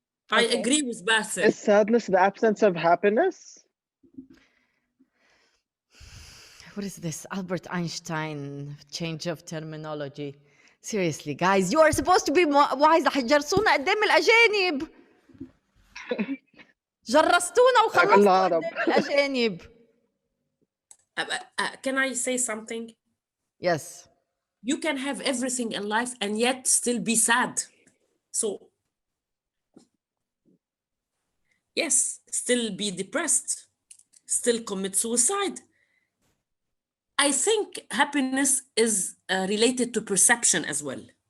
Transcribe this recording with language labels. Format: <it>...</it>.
<en>I agree with Basim. Is sadness the absence of happiness? What is this? Albert Einstein change of terminology. Seriously, guys, you are supposed to be wise.</en> <ar>حجرسونا قدام الأجانب. جرستونا وخلصتوا قدام الأجانب.</ar> <en>Can I say something? Yes. You can have everything in life and yet still be sad. So, yes, still be depressed, still commit suicide. I think happiness is related to perception as well.</en>